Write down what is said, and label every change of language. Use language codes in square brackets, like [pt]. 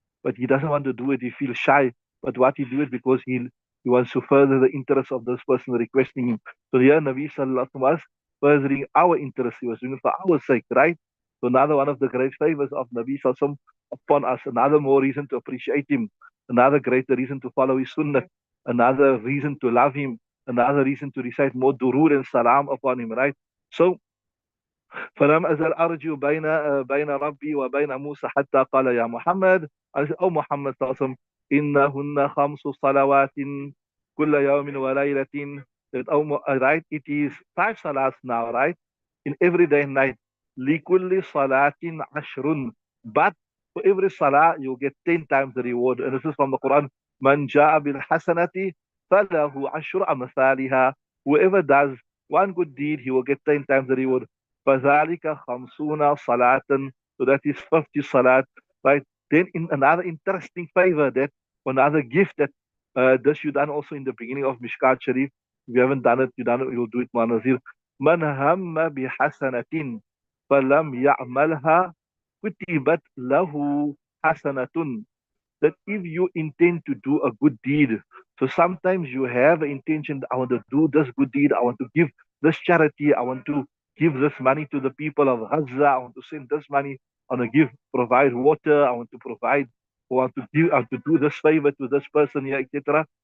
[en] But he doesn't want to do it, he feels shy. But what he do it because he wants to further the interest of this person requesting him. So here Nabi Sallallahu Alaihi Wasallam was furthering our interest, he was doing it for our sake, right? So another one of the great favors of Nabi Sallallahu upon us, another more reason to appreciate him, another greater reason to follow his sunnah, another reason to love him, another reason to recite more durood and salam upon him, right? [ar] So فلم أزل أرجو بين ربي وبين موسى حتى قال يا محمد. [en] I said, oh [ar] Muhammad صلى الله عليه وسلم إنهن خمس صلوات كل يوم وليلة. [en] That, oh, right, it is 5 salats now, right? In every day and night. [ar] لكل صلاة عشر. [en] But for every salah, you get 10 times the reward. And this is from the Quran. [ar] من جاء بالحسنة فله عشر أمثالها. [en] Whoever does one good deed, he will get 10 times the reward. [ar] فذلك خمسون صلاة. [en] So that is 50 salat, right? Then in another interesting favor, that another gift that this you done also in the beginning of Mishkaat Shareef. If you haven't done it, you done it, you'll do it, Manazir. [ar] من هم بحسنة فلم يعملها كتبت له حسنة. [en] That if you intend to do a good deed, so sometimes you have an intention, I want to do this good deed, I want to give this charity, I want to give this money to the people of Gaza, I want to send this money, I want to give, provide water, I want to provide, I want to give, I want to do this favor to this person here, etc.